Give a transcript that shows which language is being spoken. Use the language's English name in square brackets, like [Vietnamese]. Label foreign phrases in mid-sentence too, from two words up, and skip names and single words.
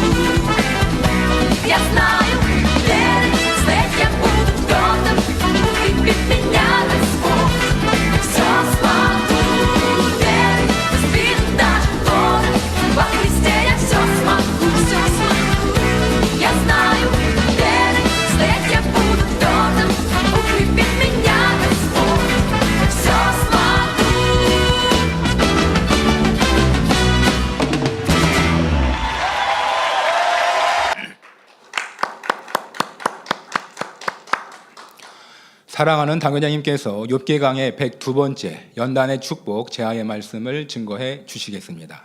[Russian] Я знаю, верь, стоять я буду твердо, укрепит меня Господь, все смогу. Верь, сбилют даже горы, во Христе я все смогу, все смогу. Я знаю, верь, стоять я буду твердо, укрепит меня Господь, все смогу. [Korean] 사랑하는 당회장님께서 욥기 강의 102번째 연단의 축복 제하의 말씀을 증거해 주시겠습니다.